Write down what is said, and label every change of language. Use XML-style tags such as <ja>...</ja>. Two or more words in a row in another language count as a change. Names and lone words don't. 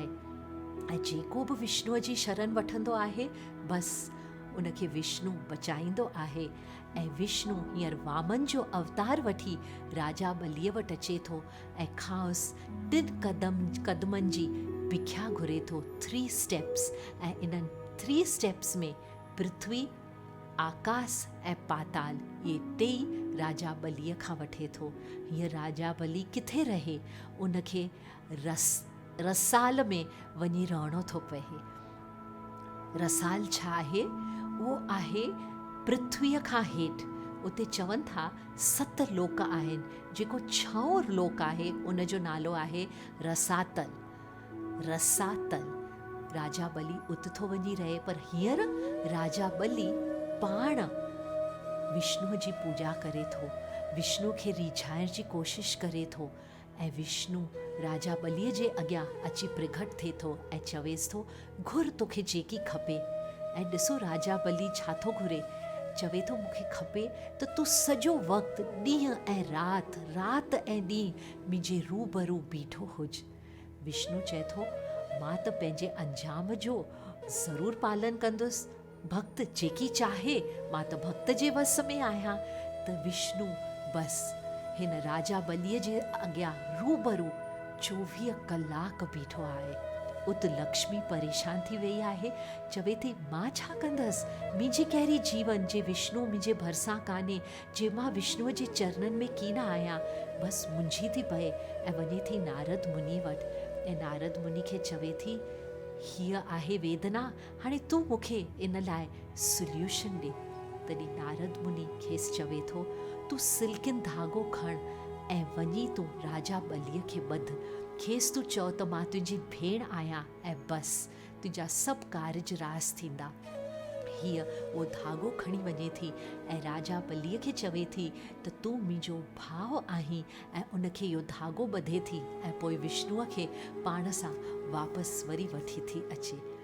<sd>ऐं जेको बि विष्णुअ जी शरण वठंदो आहे बसि उनखे विष्णु बचाईंदो आहे। ऐं विष्णु हींअर वामन जो अवतार वठी राजा बलीअ वटि अचे थो ऐं खांसि 3 कदमनि जी भिख्या घुरे थो, 3 स्टेप्स। ऐं इन्हनि 3 स्टेप्स में पृथ्वी, आकाश ऐं पाताल, ये 3 राजा बलीअ खां वठे थो। हीअ राजा बली किथे रहे, उनखे रसाल में वञी रहणो थो पए। रसाल छा आहे? उहो आहे पृथ्वीअ खां हेठि। उते चवनि था 7 लोक आहिनि, जेको 6 लोक आहे उनजो नालो आहे रसातल। रसातल राजा बली उते थो वञी रहे, पर हींअर राजा बली पाण विष्णुअ जी पूजा करे थो, विष्णु खे रिझाइण जी कोशिश करे थो। ऐं विष्णु राजा बलीअ जे अॻियां अची प्रगट थिए थो ऐं चवेसि थो घुर तोखे जेकी खपे। ऐं ॾिसो राजा बली छा थो घुरे, चवे थो मूंखे खपे त तूं सॼो वक़्तु ॾींहं ऐं राति, राति ऐं ॾींहुं मुंहिंजे रूबरू बीठो हुज। विष्णु चए थो मां त पंहिंजे अंजाम जो ज़रूरु पालन कंदुसि, भक्त जेकी चाहे, मां त भक्त जे वस में आहियां। त विष्णु बसि हिन राजा बलीअ जे अॻियां रूबरू 24 कलाक बीठो आहे। उत लक्ष्मी परेशान थी वई आहे, चवे थी मां छा कंदसि, मुंहिंजी कहिड़ी जीवन जे विष्णु मुंहिंजे भरिसां कान्हे, जे मां विष्णुअ जे चरणनि में कीन आहियां। बसि मुंझी थी पए ऐं वञे थी नारद मुनि वटि। ऐं नारद मुनि खे चवे थी हीअ आहे वेदना, हाणे तूं मूंखे इन लाइ सोल्यूशन ॾे। तॾहिं नारद मुनि खेसि चवे थो तूं सिल्किन धागो खण ऐं वञी तूं राजा बलीअ खे ॿध, खेसि तूं चओ त मां तुंहिंजी भेण आहियां ऐं बसि तुंहिंजा सभु कारज रास थींदा। हीअ उहो धागो खणी वञे थी ऐं राजा बलीअ खे चवे थी त तूं मुंहिंजो भाउ आहीं, ऐं उनखे इहो धागो ॿधे थी ऐं पोइ विष्णुअ खे पाण सां वापसि वरी वठी थी अचे।</sd>